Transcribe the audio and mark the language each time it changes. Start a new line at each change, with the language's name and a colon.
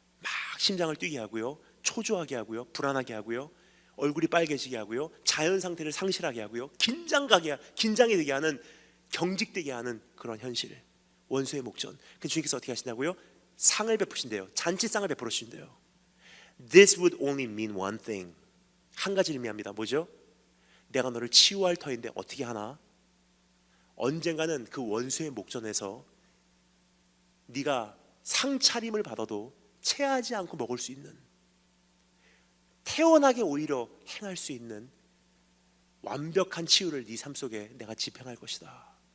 Korean: 막 심장을 뛰게 하고요, 초조하게 하고요, 불안하게 하고요, 얼굴이 빨개지게 하고요, 자연 상태를 상실하게 하고요, 긴장이 되게 하는, 경직되게 하는 그런 현실, 원수의 목전. 그 주님께서 어떻게 하신다고요? 상을 베푸신대요. 잔치상을 베풀어 주신대요.
English: This would only mean one thing.
Korean: 한 가지를 의미합니다. 뭐죠? 내가 너를 치유할 터인데 어떻게 하나? 언젠가는 그 원수의 목전에서 네가 상차림을 받아도 체하지 않고 먹을 수 있는, 태연하게 오히려 행할 수 있는 완벽한 치유를 네 삶 속에 내가 집행할 것이다.